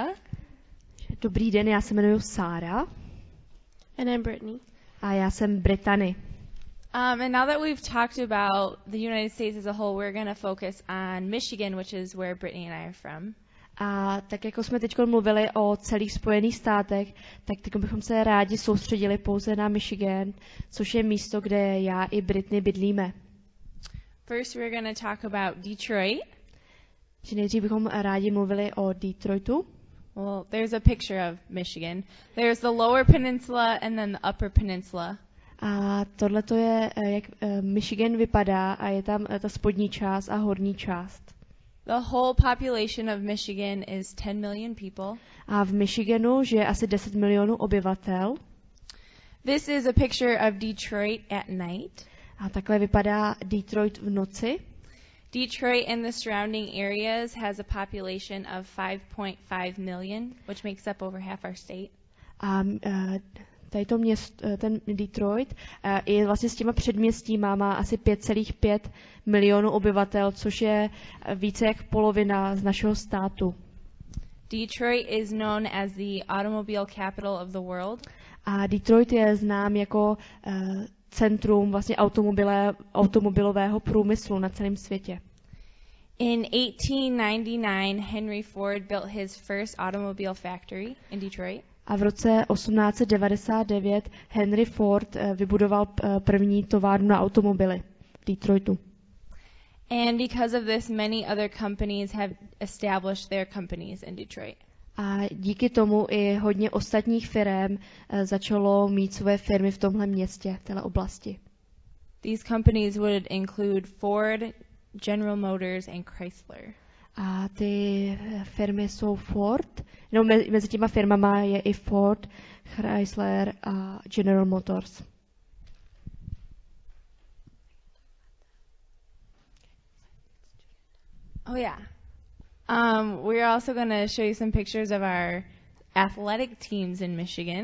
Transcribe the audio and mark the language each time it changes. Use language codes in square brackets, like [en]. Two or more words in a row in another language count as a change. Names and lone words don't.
[cs] Dobrý den, já se jmenuji Sára. [en] And I'm Brittany. [cs] A já jsem Brittany. [en] And now that we've talked about the United States as a whole, we're going to focus on Michigan, which is where Brittany and I are from. [cs] A tak jako jsme teď mluvili o celých Spojených státech, tak teď bychom se rádi soustředili pouze na Michigan, což je místo, kde já i Brittany bydlíme. [en] First, we're going to talk about Detroit. [cs] Že nejdřív bychom rádi mluvili o Detroitu. [en] Well, there's a picture of Michigan. There's the lower peninsula and then the upper peninsula. [cs] A tohle to je, jak Michigan vypadá a je tam ta spodní část a horní část. [en] The whole population of Michigan is 10 million people. [cs] A v Michiganu žije asi 10 milionů obyvatel. [en] This is a picture of Detroit at night. [cs] A takhle vypadá Detroit v noci. [en] Detroit and the surrounding areas has a population of 5.5 million, which makes up over half our state. [cs] A tady to ten Detroit i vlastně s těma předměstíma má asi 5,5 milionů obyvatel, což je více jak polovina z našeho státu. [en] Detroit is known as the automobile capital of the world. [cs] A Detroit je znám jako centrum vlastně automobilového průmyslu na celém světě. [en] In 1899, Henry Ford built his first automobile factory in Detroit. [cs] A v roce 1899 Henry Ford vybudoval první továrnu na automobily v Detroitu. [en] And because of this, many other companies have established their companies in Detroit. [cs] A díky tomu i hodně ostatních firem začalo mít své firmy v tomhle městě, v téhle oblasti. [en] These companies would include Ford, General Motors and Chrysler. [cs] A ty firmy jsou Ford, no mezi těma firmama je i Ford, Chrysler a General Motors. [en] Oh yeah. We're also going to show you some pictures of our athletic teams in Michigan.